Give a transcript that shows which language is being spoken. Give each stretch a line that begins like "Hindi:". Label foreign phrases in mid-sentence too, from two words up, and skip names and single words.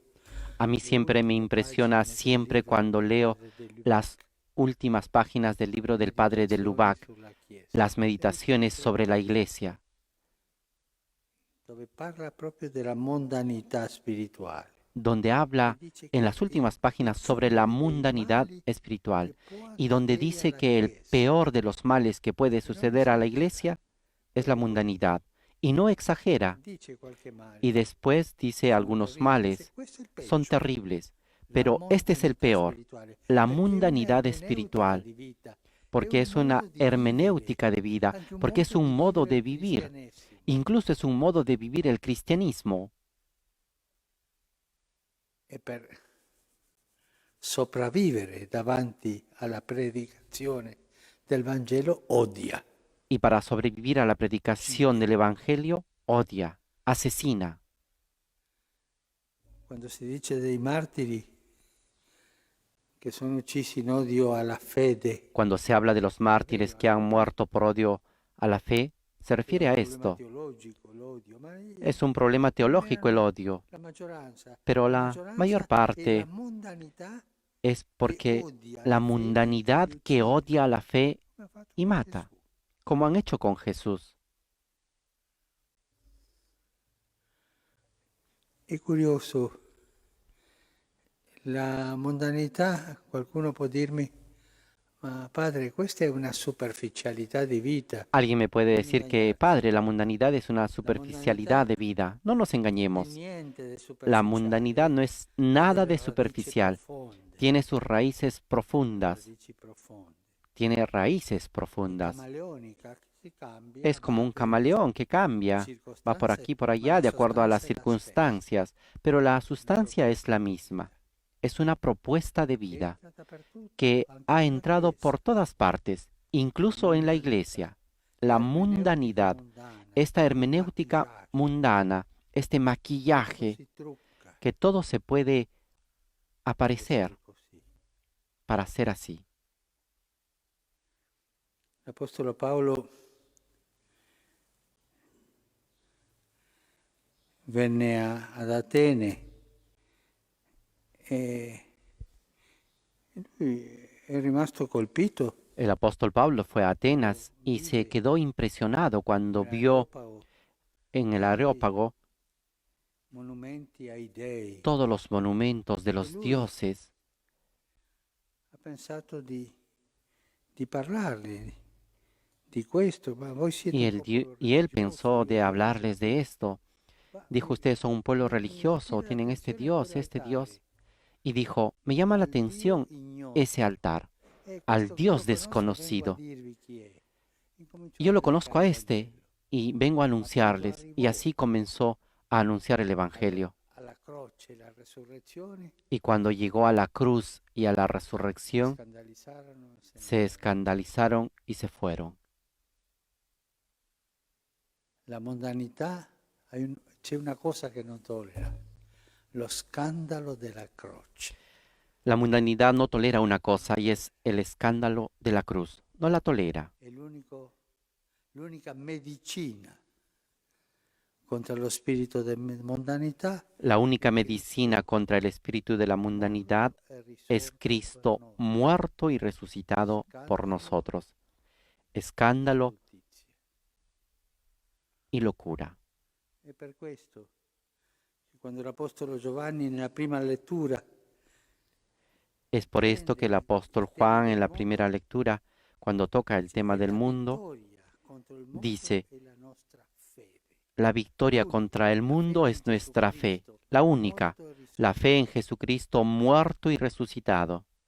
Spanish: A mí le siempre me
Italian: ultime
Spanish: impresiona
Italian: pagine del
Spanish: siempre libro del cuando leo padre de Lubac, las últimas páginas del libro del padre de
Italian: Meditazioni Lubac, sulla Chiesa,
Spanish: las meditaciones sobre la iglesia,
Italian: dove parla proprio della mondanità spirituale.
Spanish: donde
Italian: E
Spanish: habla dice en
Italian: che
Spanish: las
Italian: il
Spanish: últimas páginas sobre la
Italian: peggiore dei
Spanish: mundanidad
Italian: mali
Spanish: espiritual
Italian: che può
Spanish: y donde
Italian: accadere
Spanish: dice
Italian: alla
Spanish: que el
Italian: Chiesa,
Spanish: peor de los males que puede
Italian: e non
Spanish: suceder a la
Italian: esagera,
Spanish: iglesia es
Italian: è
Spanish: la
Italian: questo.
Spanish: mundanidad y no exagera.
Italian: Dice qualche male,
Spanish: Y después dice
Italian: sono
Spanish: algunos
Italian: terribili, dice
Spanish: males
Italian: questo è il
Spanish: son
Italian: peggio,
Spanish: terribles,
Italian: la
Spanish: pero este es el
Italian: mondanità
Spanish: peor,
Italian: spirituale,
Spanish: la
Italian: perché è una
Spanish: mundanidad
Italian: ermeneutica
Spanish: espiritual,
Italian: di vita, è
Spanish: porque
Italian: un
Spanish: es una
Italian: modo di vivere,
Spanish: hermenéutica de vida,
Italian: anche un
Spanish: porque es
Italian: modo di
Spanish: un modo
Italian: vivere
Spanish: de
Italian: il
Spanish: vivir,
Italian: cristianesimo.
Spanish: incluso es un modo de vivir el cristianismo.
Italian: E per sopravvivere davanti alla predicazione del Vangelo odia.
Spanish: Y para sobrevivir a la predicación del Evangelio, odia, asesina.
Italian: Quando si dice dei martiri che sono uccisi in odio alla fede,
Spanish: Cuando se habla de los mártires que han muerto por odio a la fe, se
Italian: è
Spanish: refiere
Italian: un
Spanish: a
Italian: problema
Spanish: esto.
Italian: teologico l'odio, ma
Spanish: Es un problema
Italian: non
Spanish: teológico el
Italian: erano
Spanish: odio,
Italian: la maggioranza.
Spanish: pero
Italian: La
Spanish: la mayor
Italian: maggioranza è la
Spanish: parte
Italian: mondanità
Spanish: es
Italian: che
Spanish: porque
Italian: odia
Spanish: la
Italian: la fede e
Spanish: mundanidad
Italian: li
Spanish: que
Italian: uccide,
Spanish: odia a la fe
Italian: come ha fatto
Spanish: y
Italian: con
Spanish: mata,
Italian: Gesù.
Spanish: como han hecho con Jesús.
Italian: È curioso, la mondanità, qualcuno può dirmi, ma padre, questa è una superficialità di vita.
Spanish: Alguien me puede
Italian: Non
Spanish: decir que,
Italian: ingagnatevi.
Spanish: Padre, la mundanidad es una
Italian: La
Spanish: superficialidad
Italian: mondanità
Spanish: de vida. No nos
Italian: non è
Spanish: engañemos.
Italian: niente di
Spanish: La mundanidad
Italian: superficiale,
Spanish: no es
Italian: ha
Spanish: nada
Italian: delle
Spanish: de
Italian: radici
Spanish: superficial.
Italian: profonde,
Spanish: Tiene sus raíces profundas.
Italian: radici profonde.
Spanish: Tiene raíces
Italian: È
Spanish: profundas.
Italian: camaleonica, si
Spanish: Es
Italian: cambia,
Spanish: como
Italian: va
Spanish: un
Italian: per
Spanish: camaleón que
Italian: le
Spanish: cambia. Va por
Italian: circostanze,
Spanish: aquí, por
Italian: ma
Spanish: allá,
Italian: la
Spanish: de acuerdo a las
Italian: sostanza è la stessa.
Spanish: circunstancias. Pero la
Italian: La
Spanish: sustancia es
Italian: proposta
Spanish: la
Italian: di
Spanish: misma.
Italian: vita
Spanish: Es una propuesta de
Italian: che
Spanish: vida
Italian: entra dappertutto,
Spanish: que
Italian: anche
Spanish: ha
Italian: nella
Spanish: entrado por
Italian: Chiesa.
Spanish: todas partes, incluso en la
Italian: Mondanità,
Spanish: iglesia. La
Italian: l'ermeneutica
Spanish: mundanidad,
Italian: mondana,
Spanish: esta
Italian: il
Spanish: hermenéutica
Italian: maquillaje,
Spanish: mundana, este
Italian: tutto
Spanish: maquillaje,
Italian: si trucca
Spanish: que todo se puede
Italian: per
Spanish: aparecer
Italian: essere così.
Spanish: para ser así.
Italian: L'Apostolo Paolo venne ad Atene e lui è rimasto colpito
Spanish: El apóstol Pablo fue a Atenas y se quedó impresionado cuando vio
Italian: nell'Areopago
Spanish: en el
Italian: tanti
Spanish: Areópago
Italian: monumenti ai dei
Spanish: todos los monumentos de
Italian: e
Spanish: los
Italian: lui
Spanish: dioses
Italian: ha pensato di parlargli di questo, ma voi siete un popolo
Spanish: y él
Italian: religioso,
Spanish: pensó
Italian: io
Spanish: de
Italian: sono
Spanish: hablarles de esto.
Italian: ma
Spanish: Dijo, ustedes son un pueblo
Italian: mi
Spanish: religioso,
Italian: attira
Spanish: tienen
Italian: l'attenzione quell'altare
Spanish: este Dios. Y dijo, me llama la
Italian: al Dio
Spanish: atención ese
Italian: ignoto.
Spanish: altar,
Italian: E
Spanish: al
Italian: questo che io
Spanish: Dios
Italian: conosco vengo a
Spanish: desconocido.
Italian: dirvi chi è.
Spanish: Y
Italian: Incominciò a
Spanish: yo lo conozco a
Italian: predicare il
Spanish: este
Italian: Vangelo.
Spanish: y vengo a
Italian: Ma quando
Spanish: anunciarles. Y
Italian: arrivò
Spanish: así comenzó a anunciare el Evangelio.
Italian: alla croce e la resurrezione,
Spanish: Y cuando llegó a la cruz y a la
Italian: si
Spanish: resurrección,
Italian: scandalizzarono e se ne
Spanish: se
Italian: andarono.
Spanish: escandalizaron y se fueron.
Italian: La mondanità, c'è una cosa che non tollera, lo scandalo della croce.
Spanish: La mundanidad no tolera una cosa y es el escándalo de la cruz. No la tolera.
Italian: È l'unica medicina contro lo spirito di mondanità.
Spanish: La única medicina contra el espíritu de la mundanidad es Cristo muerto y resucitado por nosotros. Escándalo y locura.
Italian: E per questo, quando l'Apostolo Giovanni nella prima lettura
Spanish: Es por esto que el apóstol Juan en la primera lectura, cuando toca el tema del mundo, dice, la victoria contra el mundo es nuestra fe, la única, la fe en Jesucristo muerto y resucitado.